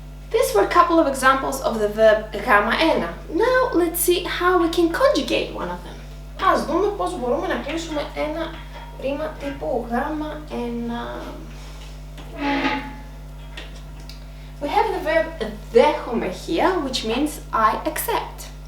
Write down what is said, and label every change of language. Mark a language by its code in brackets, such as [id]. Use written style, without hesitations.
[en] These were a couple of examples of the verb γ1. Now let's see how we can conjugate one of them. [el] Ας δούμε πώς μπορούμε να κλείσουμε ένα ρήμα τύπου γ1. [en] We have the verb δέχομαι here, which means I accept.